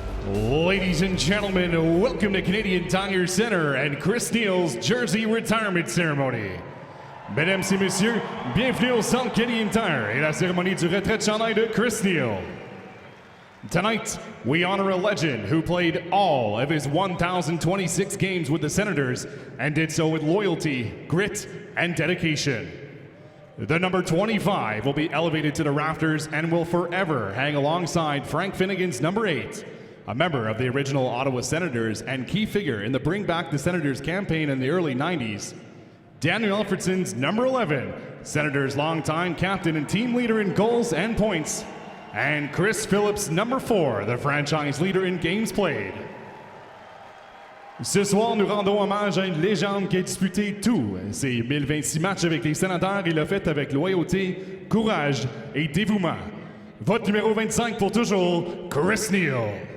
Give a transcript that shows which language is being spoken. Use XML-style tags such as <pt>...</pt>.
<en>Ladies and gentlemen, welcome to Canadian Tire Center and Chris Neal's Jersey Retirement Ceremony.</en> <fr>Mesdames et messieurs, bienvenue au Centre Canadian Tire et la cérémonie du retrait de chandail de Chris Neal.</fr> <en>Tonight, we honor a legend who played all of his 1,026 games with the Senators and did so with loyalty, grit, and dedication. The number 25 will be elevated to the rafters and will forever hang alongside Frank Finnegan's number 8, a member of the original Ottawa Senators and key figure in the Bring Back the Senators campaign in the early 90s. Daniel Alfredson's number 11, Senators' longtime captain and team leader in goals and points. And Chris Phillips, number 4, the franchise leader in games played.</en> <fr>Ce soir, nous rendons hommage à une légende qui a disputé tous ses 1026 matchs avec les Sénateurs et l'a fait avec loyauté, courage et dévouement. Votre numéro 25 pour toujours, Chris Neal.</fr>